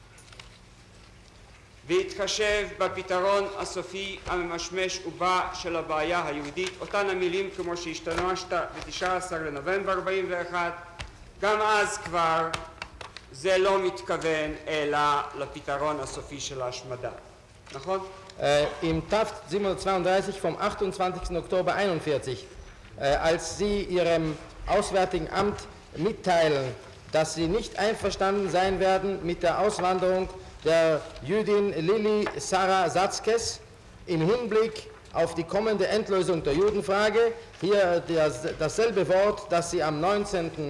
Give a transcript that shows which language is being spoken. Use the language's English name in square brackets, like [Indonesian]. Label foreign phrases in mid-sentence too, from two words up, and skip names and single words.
[Hebrew] והתחשב בפתרון הסופי הממשמש ובא של הבעיה היהודית, אותן המילים כמו שהשתמשת ב-19 לנובמבר 41, גם אז כבר זה לא מתכוון אלא לפתרון הסופי של ההשמדה, נכון? [German] Im TAF 732 vom 28. Oktober 41, als Sie Ihrem Auswärtigen Amt mitteilen, dass Sie nicht einverstanden sein werden mit der Auswanderung der Jüdin Lili Sara Satzkes im Hinblick auf die kommende Endlösung der Judenfrage, hier dasselbe Wort, das Sie am 19.